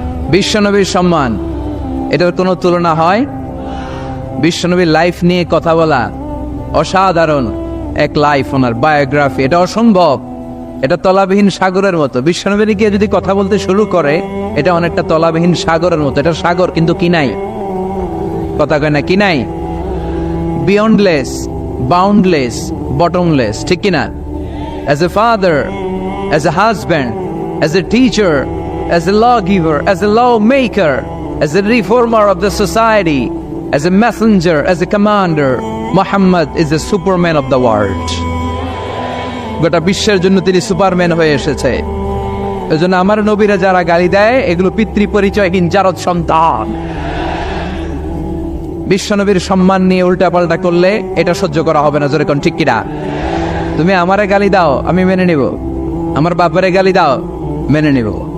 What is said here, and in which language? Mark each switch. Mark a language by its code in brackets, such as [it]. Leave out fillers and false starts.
[bn] বিশ্বনবীর সম্মান, এটার কোনো তুলনা হয়? বিশ্বনবীর লাইফ নিয়ে কথা বলা, অসাধারণ এক লাইফ, ওনার বায়োগ্রাফি, এটা অসম্ভব। এটা তলাবিহীন সাগরের মতো। বিশ্বনবীর গিয়ে যদি কথা বলতে শুরু করে, এটা অনেকটা তলাবিহীন সাগরের মতো। এটা সাগর কিন্তু কি নাই? কথা কয় না, কি নাই? [en] beyondless, boundless, bottomless, [bn] ঠিক কিনা? [en] As a father, as a husband, as a teacher, as a lawgiver, as a lawmaker, as a reformer of the society, as a messenger, as a commander, Muhammad is the superman of the world. [bn] গোটা বিশ্বের জন্য তিনি Superman হয়ে এসেছে। এজন্য আমার নবীরা যারা গালি দেয়, এগুলো পিতৃ পরিচয়হীন জারদ সন্তান। বিশ্বনবীর সম্মান নিয়ে উল্টাপাল্টা করলে এটা সহ্য করা হবে না, জোরে কোন ঠিক কিনা? তুমি আমারে গালি দাও, আমি মেনে নিব। আমার বাপরে গালি দাও, মেনে নিব।